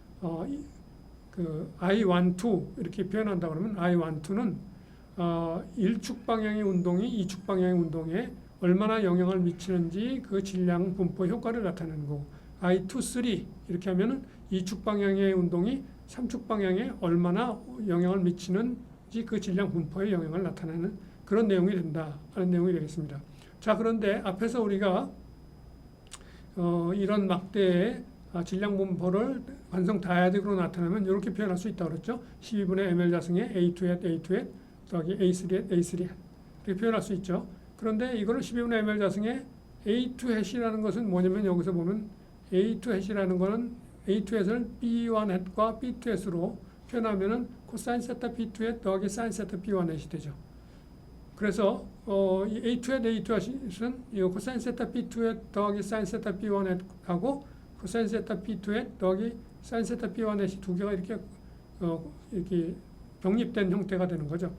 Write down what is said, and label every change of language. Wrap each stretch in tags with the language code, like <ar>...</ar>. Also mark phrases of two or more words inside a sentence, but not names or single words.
<ko>그 I12 이렇게 표현한다 그러면 I12는 1축 방향의 운동이 2축 방향의 운동에 얼마나 영향을 미치는지 그 질량 분포 효과를 나타내는 거고 I23 이렇게 하면은 2축 방향의 운동이 3축 방향에 얼마나 영향을 미치는지 그 질량 분포의 영향을 나타내는 그런 내용이 된다 하는 내용이 되겠습니다. 자, 그런데 앞에서 우리가 이런 막대의 질량 분포를 관성 다이아딕으로 나타내면 이렇게 표현할 수 있다고 그랬죠. 12분의 ml 자승의 A2 hat, A2 hat 더하기 A3 hat, A3 hat 이렇게 표현할 수 있죠. 그런데 이거를 12분의 ml 자승의 A2 hat이라는 것은 뭐냐면 여기서 보면 A2 hat이라는 거는 A2 hat을 B1 hat과 B2 hat으로 표현하면은 코사인 세타 B2 hat 더하기 사인 세타 B1 hat이 되죠. 그래서 이 A2 hat, A2 hat은 이 코사인 세타 B2 hat 더하기 사인 세타 B1 hat하고 코사인 세타 B2 hat 더하기 사인 세타 B1 hat이 두 개가 이렇게 이렇게 병립된 형태가 되는 거죠.</ko>